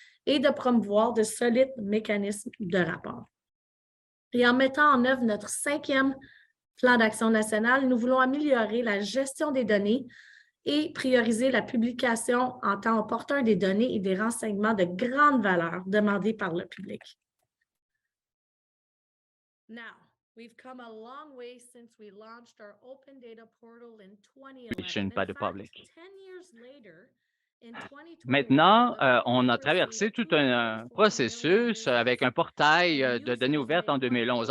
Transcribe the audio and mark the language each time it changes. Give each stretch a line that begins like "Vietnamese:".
French: et de promouvoir de solides mécanismes de rapport. Et en mettant en œuvre notre 5e plan d'action national, nous voulons améliorer la gestion des données et prioriser la publication en temps opportun des données et des renseignements de grande valeur demandés par le public.
English: Now, we've come a long way since we launched our open data portal in 2011. By the public. 10 years later, in 2021,
French: Maintenant, on a traversé tout un processus avec un portail de données ouvertes en 2011.